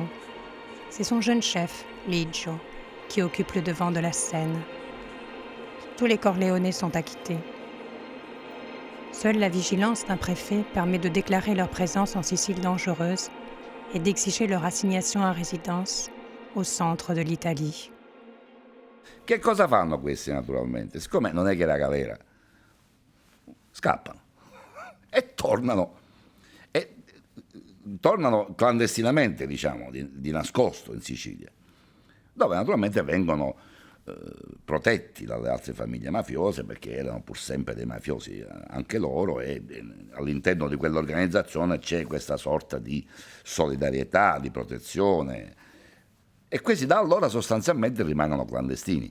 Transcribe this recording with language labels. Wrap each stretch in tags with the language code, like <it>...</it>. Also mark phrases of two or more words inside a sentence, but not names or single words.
<fr>C'est son jeune chef, Liggio, qui occupe le devant de la scène. Tous les Corleone sont acquittés. Seule la vigilance d'un préfet permet de déclarer leur présence en Sicile dangereuse et d'exiger leur assignation à résidence au centre de l'Italie.</fr> <it>Che cosa fanno questi naturalmente? Siccome non è che era galera, scappano e tornano clandestinamente, diciamo, di nascosto in Sicilia, dove naturalmente vengono protetti dalle altre famiglie mafiose, perché erano pur sempre dei mafiosi anche loro, e all'interno di quell'organizzazione c'è questa sorta di solidarietà, di protezione, e questi da allora sostanzialmente rimangono clandestini.</it>